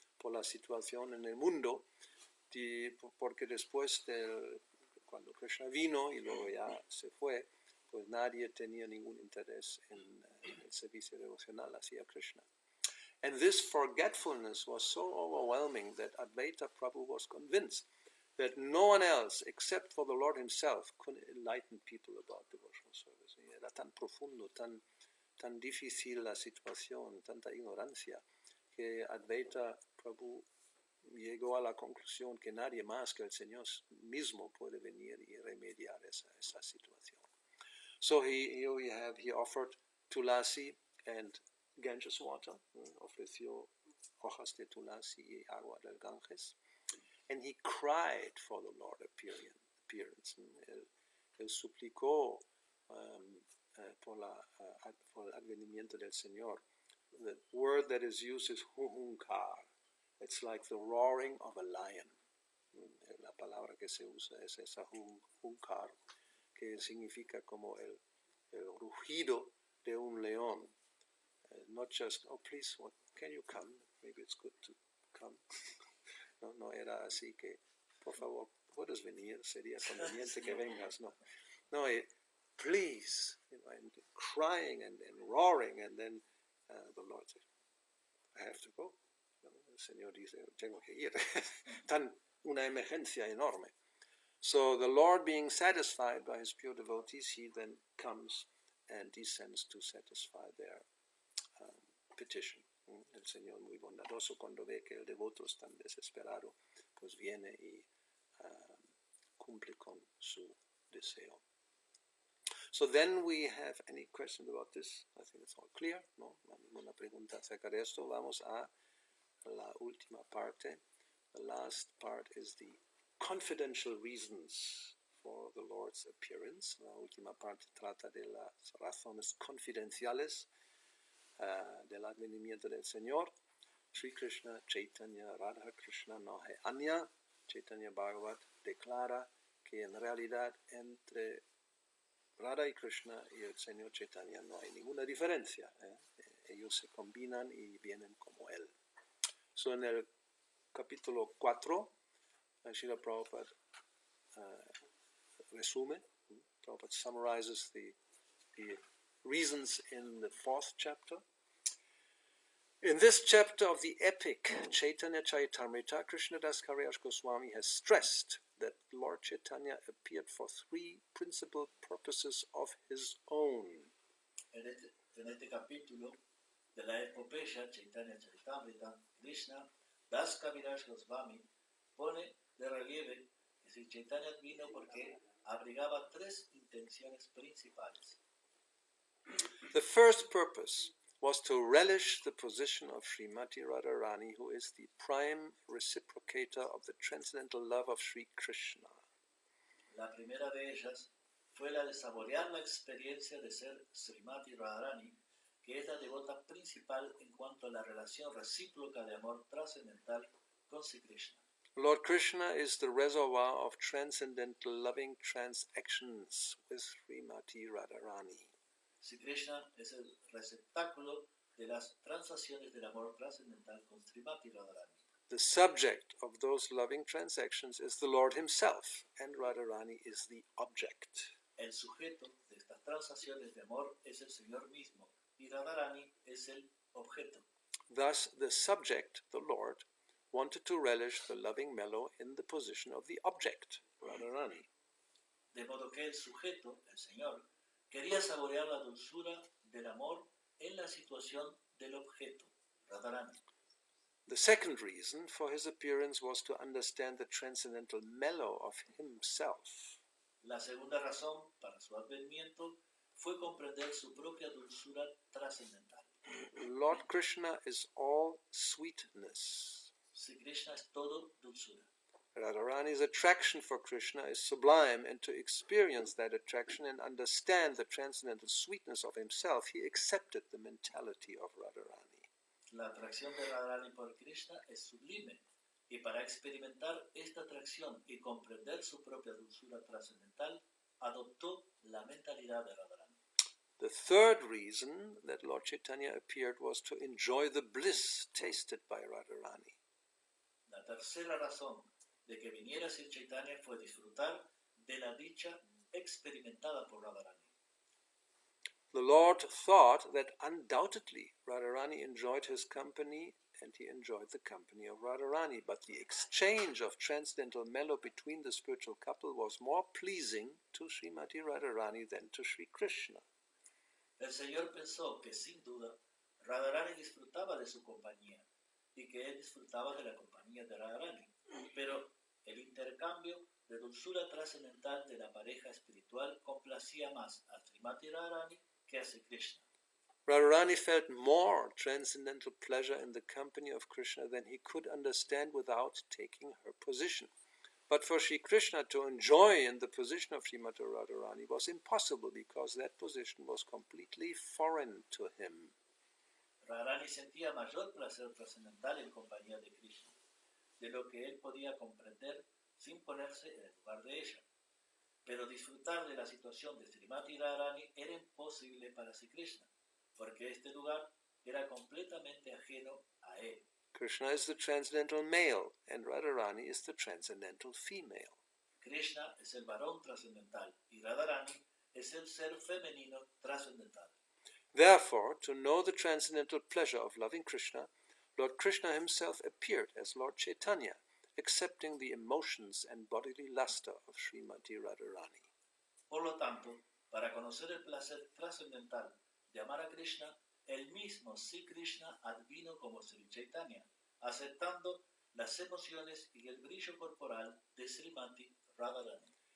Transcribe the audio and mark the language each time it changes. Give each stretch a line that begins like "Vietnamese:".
Spanish: por la situación en el mundo, porque después cuando Krishna vino y luego ya se fue, pues nadie tenía ningún interés en el servicio devocional hacia Krishna.
English: And this forgetfulness was so overwhelming that Advaita Prabhu was convinced that no one else except for the Lord himself could enlighten people about devotional service.
Spanish: Y era tan profundo, tan difícil la situación, tanta ignorancia, que Advaita Prabhu llegó a la conclusión que nadie más que el Señor mismo puede venir y remediar esa situación.
English: So here we have, he offered tulasi and Ganges water,
Spanish: ofreció hojas de tulasi y agua del Ganges,
English: and he cried for the Lord appearance.
Spanish: Él suplicó por el advenimiento del Señor.
English: The word that is used is huhunkar. It's like the roaring of a lion.
Spanish: La palabra que se usa es esa hunkar, que significa como el rugido de un león.
English: Not just, oh please, can you come? Maybe it's good to come.
Spanish: No era así que, por favor, puedes venir, sería conveniente que vengas.
English: No, please, and crying and roaring, and then the Lord said, I have to go.
Spanish: El Señor dice, tengo que ir. Una emergencia enorme.
English: So the Lord, being satisfied by his pure devotees, he then comes and descends to satisfy their petition.
Spanish: El Señor muy bondadoso, cuando ve que el devoto es tan desesperado, pues viene y cumple con su deseo.
English: So then we have any questions about this? I think it's all clear, ¿no?
Spanish: Ninguna pregunta acerca de esto. Vamos a la última parte.
English: The last part is the confidential reasons for the Lord's appearance.
Spanish: La última parte trata de las razones confidenciales del advenimiento del Señor. Sri Krishna, Chaitanya, Radha Krishna, no hay Anya. Chaitanya Bhagavat declara que en realidad entre Radha y Krishna y el Señor Chaitanya no hay ninguna diferencia. Ellos se combinan y vienen como Él. So en el capítulo 4, Srila Prabhupada resume.
English: Prabhupada summarizes the reasons in the 4th chapter. In this chapter of the epic Chaitanya Charitamrita, Krishnadas Kaviraj Goswami has stressed that Lord Chaitanya appeared for 3 principal purposes of his own.
Spanish: En este capítulo de la epopeya Chaitanya Charitamrita, Krishna Das Kaviraj Goswami pone de relieve que Sri Chaitanya vino porque abrigaba 3 intenciones principales.
English: The first purpose was to relish the position of Srimati Radharani, who is the prime reciprocator of the transcendental love of Sri Krishna.
Spanish: La primera de ellas fue la de saborear la experiencia de ser Srimati Radharani, que es la devota principal en cuanto a la relación recíproca de amor trascendental con Sri Krishna.
English: Lord Krishna is the reservoir of transcendental loving transactions with Srimati Radharani.
Spanish: Sri Krishna es el receptáculo de las transacciones del amor trascendental con Srimati Radharani.
English: The subject of those loving transactions is the Lord himself, and Radharani is the object.
Spanish: El sujeto de estas transacciones de amor es el Señor mismo, y Radharani es el objeto.
English: Thus, the subject, the Lord, wanted to relish the loving mellow in the position of the object, Radharani.
Spanish: De modo que el sujeto, el Señor, quería saborear la dulzura del amor en la situación del objeto, Radharani.
English: The second reason for his appearance was to understand the transcendental mellow of himself.
Spanish: La segunda razón para su advenimiento fue comprender su propia dulzura trascendental.
English: Lord Krishna is all sweetness.
Spanish: Sri Krishna es todo dulzura.
English: Radharani's attraction for Krishna is sublime, and to experience that attraction and understand the transcendental sweetness of himself, he accepted the mentality of Radharani.
Spanish: La atracción de Radharani por Krishna es sublime, y para experimentar esta atracción y comprender su propia dulzura trascendental, adoptó la mentalidad de Radharani.
English: The third reason that Lord Chaitanya appeared was to enjoy the bliss tasted by Radharani.
Spanish: tercera razón de que viniera Sri Chaitanya fue disfrutar de la dicha experimentada por Radharani.
English: The Lord thought that undoubtedly Radharani enjoyed his company and he enjoyed the company of Radharani, but the exchange of transcendental mellow between the spiritual couple was more pleasing to Srimati Radharani than to Sri Krishna.
Spanish: El Señor pensó que sin duda Radharani disfrutaba de su compañía y que él disfrutaba de la compañía de Radharani, pero el intercambio de dulzura trascendental de la pareja espiritual complacía más a Srimati Radharani que a Sri Krishna.
English: Radharani felt more transcendental pleasure in the company of Krishna than he could understand without taking her position. But for Sri Krishna to enjoy in the position of Srimati Radharani was impossible because that position was completely foreign to him.
Spanish: Radharani sentía mayor placer trascendental en compañía de Krishna, de lo que él podía comprender sin ponerse en el lugar de ella. Pero disfrutar de la situación de Srimati Radharani era imposible para Sri Krishna, porque este lugar era completamente ajeno a él.
English: Krishna is the transcendental male and Radharani is the transcendental female.
Spanish: Krishna es el varón trascendental y Radharani es el ser femenino trascendental.
English: Therefore, to know the transcendental pleasure of loving Krishna, Lord Krishna himself appeared as Lord Chaitanya, accepting the emotions and bodily luster of Srimati Radharani.
Spanish: Por lo tanto, para conocer el placer trascendental de amar a Krishna, el mismo Sri Krishna advino como Sri Chaitanya, aceptando las emociones y el brillo corporal de Srimati Radharani.